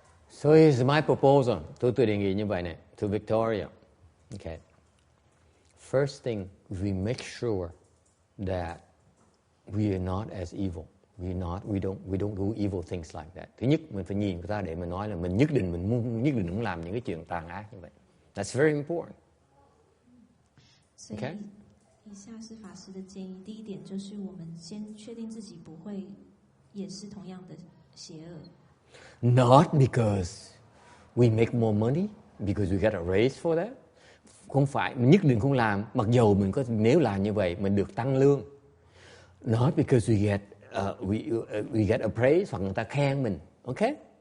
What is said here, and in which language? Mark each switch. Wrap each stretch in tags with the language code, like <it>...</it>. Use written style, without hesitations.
<en>So here's my proposal.</en> <vi>Tôi đề nghị như vậy này,</vi> <en>to Victoria. Okay. First thing, we make sure that we are not as evil. We don't do evil things like that.</en> <vi>Thứ nhất, mình phải nhìn người ta để mình nói là mình nhất định không làm những cái chuyện tàn ác như vậy.</vi> <en>That's very important.</en> <zh>所以以下是法师的建议。第一点就是我们先确定自己不会也是同样的邪恶。</zh> <en>Not because we make more money, because we get a raise for that.</en> <vi>Không phải mình nhất định không làm, mặc dầu mình nếu làm như vậy mình được tăng lương.</vi> <en>Not because we get a praise</en> <vi>hoặc người ta khen mình,</vi> <en>okay?</en>